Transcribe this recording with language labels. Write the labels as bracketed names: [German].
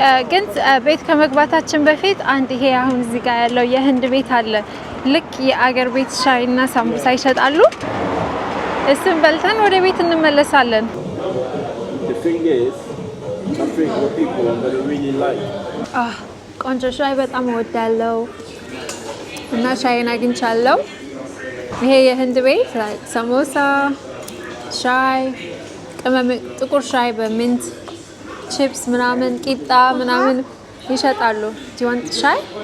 [Amharic] ግን ቤት ከመግባታችን በፊት አንድ ይሄ አሁን እዚህ ጋር ያለው የህንድ ቤት አለ። ልክ የአገር ቤት ሻይና ሳምቡሳ ይሸጣሉ። እሱን በልተን ወደ ቤት እንመለሳለን። [English] The thing is, something what people really like. [Amharic] ቆንጆ ሻይ በጣም እወዳለሁ እና ሻይን አግኝቻለሁ። ይሄ የህንድ ቤት ሳሞሳ፣ ሻይ፣ ቅመም፣ ጥቁር ሻይ በሚንት ቺፕስ ምናምን ቂጣ ምናምን ይሸጣሉ። [English] Do you want [Amharic] ሻይ?